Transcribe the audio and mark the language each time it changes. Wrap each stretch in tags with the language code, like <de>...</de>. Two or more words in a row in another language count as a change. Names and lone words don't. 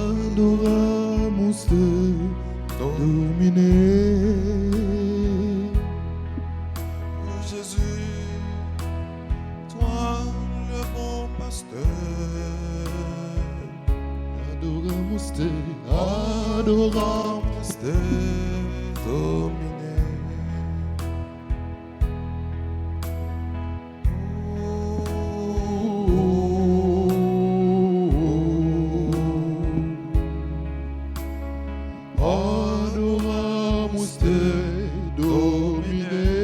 <la>Adoramus te, Domine.</la> <fr>Oh Jésus, toi le bon pasteur.</fr> <la>Adoramus te, Adoramus te, Domine. Adoramus te, Domine.</la>